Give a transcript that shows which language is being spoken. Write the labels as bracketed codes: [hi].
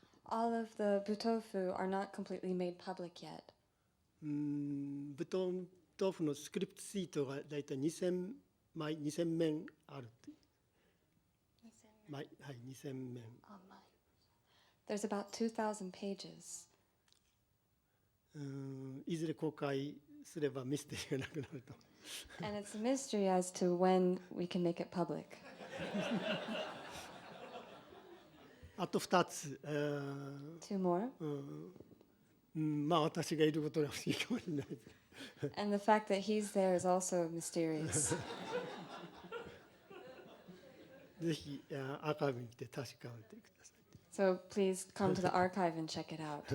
[en] All of the Butoh are not completely made public yet. [ja] ブトーフのスクリプトシートがだいたい2000面あるって。はい、2000面。 [en] There's about 2,000 pages. [ja] いずれ公開すればミステリーがなくなると。 [en] And it's a mystery as to when we can make it public. [ja] あと2つ。 [en] 2 more. [ja] まあ私がいることが不思議かもしれない。 [en] And the fact that he's there is also mysterious. [ja] ぜひアーカイブに来て確かめてくださ [en] So please come to the archive and check it out.